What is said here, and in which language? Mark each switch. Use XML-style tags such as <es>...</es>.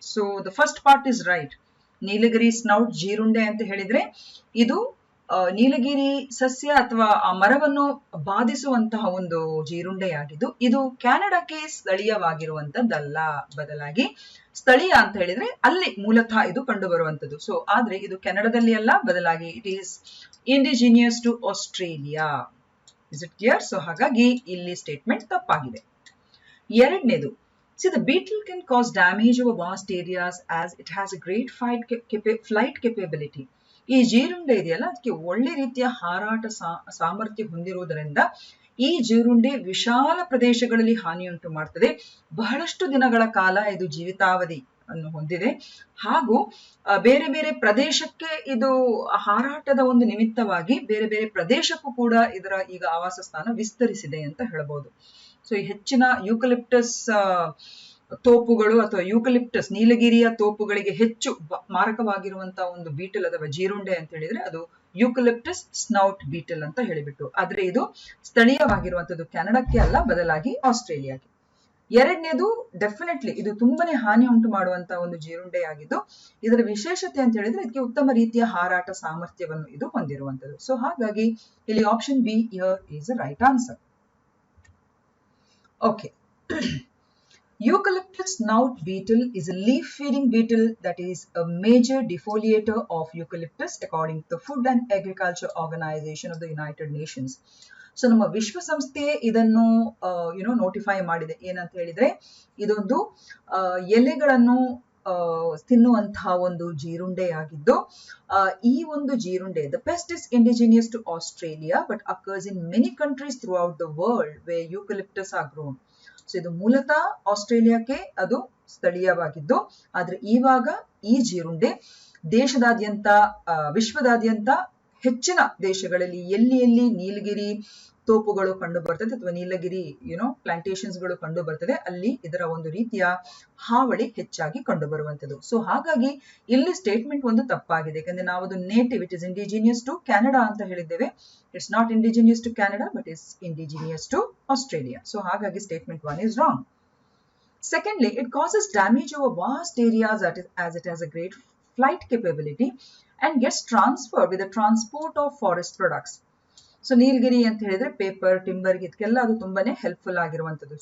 <kn>So</kn> <en>The first part is right.</en> <kn>ನೀಲಗಿರಿ ಸ್ನೌಟ್ ಜೀರುಂಡೆ ಅಂತ ಹೇಳಿದ್ರೆ ಇದು ನೀಲಗಿರಿ ಸಸ್ಯ ಅಥವಾ ಆ ಮರವನ್ನು ಬಾಧಿಸುವಂತಹ ಒಂದು ಜೀರುಂಡೆಯಾಗಿದ್ದು ಇದು ಕ್ಯಾನಡಾಕ್ಕೆ ಸ್ಥಳೀಯವಾಗಿರುವಂತದ್ದಲ್ಲ, ಬದಲಾಗಿ ಸ್ಥಳೀಯ ಅಂತ ಹೇಳಿದ್ರೆ ಅಲ್ಲಿ ಮೂಲತಃ ಇದು ಕಂಡು ಬರುವಂತದ್ದು. ಸೊ ಆದ್ರೆ ಇದು ಕೆನಡಾದಲ್ಲಿ ಅಲ್ಲ, ಬದಲಾಗಿ</kn> <en>It is indigenous to Australia. Is it clear?</en> <kn>So ಹಾಗಾಗಿ ಇಲ್ಲಿ ಸ್ಟೇಟ್ಮೆಂಟ್ ತಪ್ಪಾಗಿದೆ. ಎರಡನೇದು,</kn> <en>see the beetle can cause damage over vast areas as it has a great flight capability.</en> <kn>ಈ ಜೀರುಂಡೆ ಇದೆಯಲ್ಲ ಅದಕ್ಕೆ ಒಳ್ಳೆ ರೀತಿಯ ಹಾರಾಟ ಸಾಮರ್ಥ್ಯ ಹೊಂದಿರುವುದರಿಂದ ಈ ಜೀರುಂಡೆ ವಿಶಾಲ ಪ್ರದೇಶಗಳಲ್ಲಿ ಹಾನಿಯುಂಟು ಮಾಡ್ತದೆ. ಬಹಳಷ್ಟು ದಿನಗಳ ಕಾಲ ಇದು ಜೀವಿತಾವಧಿ ಅನ್ನು ಹೊಂದಿದೆ ಹಾಗೂ ಬೇರೆ ಬೇರೆ ಪ್ರದೇಶಕ್ಕೆ ಇದು ಹಾರಾಟದ ಒಂದು ನಿಮಿತ್ತವಾಗಿ ಬೇರೆ ಬೇರೆ ಪ್ರದೇಶಕ್ಕೂ ಕೂಡ ಇದರ ಈಗ ಆವಾಸ ಸ್ಥಾನ ವಿಸ್ತರಿಸಿದೆ ಅಂತ ಹೇಳ್ಬೋದು. ಸೊ ಈ ಹೆಚ್ಚಿನ ಯೂಕಲಿಪ್ಟಸ್ ತೋಪುಗಳು ಅಥವಾ ಯೂಕಲಿಪ್ಟಸ್ ನೀಲಗಿರಿಯ ತೋಪುಗಳಿಗೆ ಹೆಚ್ಚು ಮಾರಕವಾಗಿರುವಂತಹ ಒಂದು ಬೀಟಲ್ ಅಥವಾ ಜೀರುಂಡೆ ಅಂತ ಹೇಳಿದ್ರೆ ಅದು ಯೂಕಲಿಪ್ಟಸ್ ಸ್ನೌಟ್ ಬೀಟಲ್ ಅಂತ ಹೇಳಿಬಿಟ್ಟು. ಆದ್ರೆ ಇದು ಸ್ಥಳೀಯವಾಗಿರುವಂತದ್ದು ಕೆನಡಾಕ್ಕೆ ಅಲ್ಲ, ಬದಲಾಗಿ ಆಸ್ಟ್ರೇಲಿಯಾಗೆ. ಎರಡನೇದು ಡೆಫಿನೆಟ್ಲಿ ಇದು ತುಂಬಾನೇ ಹಾನಿ ಉಂಟು ಮಾಡುವಂತ ಒಂದು ಜೀರುಂಡೆ ಆಗಿದ್ದು, ಇದರ ವಿಶೇಷತೆ ಅಂತ ಹೇಳಿದ್ರೆ ಇದಕ್ಕೆ ಉತ್ತಮ ರೀತಿಯ ಹಾರಾಟ ಸಾಮರ್ಥ್ಯವನ್ನು ಇದು ಹೊಂದಿರುವಂತದ್ದು. ಸೊ ಹಾಗಾಗಿ ಇಲ್ಲಿ</kn> <en>Option B here is a right answer. Okay. Eucalyptus snout beetle is a leaf-feeding beetle that is a major defoliator of eucalyptus according to the Food and Agriculture Organization of the United Nations.</en> <kn>So ನಮ್ಮ ವಿಶ್ವಸಂಸ್ಥೆ ಇದನ್ನು notify ಮಾಡಿದೆ. ಏನಂತ ಹೇಳಿದ್ರೆ ಇದೊಂದು ಎಲೆಗಳನ್ನು ತಿನ್ನುವಂತಹ ಒಂದು ಜೀರುಂಡೆ</kn> <en>ಆಗಿದ್ದು, ಈ ಒಂದು ಜೀರುಂಡೆ the pest is indigenous to Australia but occurs in many countries throughout the world where eucalyptus are grown.</en> <kn>So ಇದು ಮೂಲತಃ ಆಸ್ಟ್ರೇಲಿಯಾಕ್ಕೆ ಅದು ಸ್ಥಳೀಯವಾಗಿದ್ದು, ಆದ್ರೆ ಇವಾಗ ಈ ಜೀರುಂಡೆ ದೇಶದಾದ್ಯಂತ ವಿಶ್ವದಾದ್ಯಂತ ಹೆಚ್ಚಿನ ದೇಶಗಳಲ್ಲಿ ಎಲ್ಲಿ ನೀಲಗಿರಿ ತೋಪುಗಳು ಕಂಡು ಬರ್ತದೆ ಅಥವಾ ನೀಲಗಿರಿ ಪ್ಲಾಂಟೇಶನ್ಸ್ ಗಳು ಕಂಡು ಬರ್ತದೆ, ಅಲ್ಲಿ ಇದರ ಒಂದು ರೀತಿಯ ಹಾವಳಿ ಹೆಚ್ಚಾಗಿ ಕಂಡು ಬರುವಂತದ್ದು. ಸೊ ಹಾಗಾಗಿ ಇಲ್ಲಿ ಸ್ಟೇಟ್ಮೆಂಟ್ ಒಂದು ತಪ್ಪಾಗಿದೆ. ಯಾಕಂದ್ರೆ ನಾವು ಅದು native</kn> <en>it is indigenous to Canada</en> <kn>ಅಂತ ಹೇಳಿದ್ದೇವೆ.</kn> <en>It's not indigenous to Canada but is indigenous to Australia.</en> <kn>So ಹಾಗಾಗಿ statement 1</kn> <en>is wrong. Secondly, it causes damage over vast areas as it has a great flight capability and gets transferred with the transport of forest products.</en> <kn>So ನೀಲಗಿರಿ ಅಂತ ಹೇಳಿದ್ರೆ paper, timber ಇದಕ್ಕೆಲ್ಲ ಅದು ತುಂಬಾನೇ helpful ಆಗಿರುವಂತದ್ದು.</kn>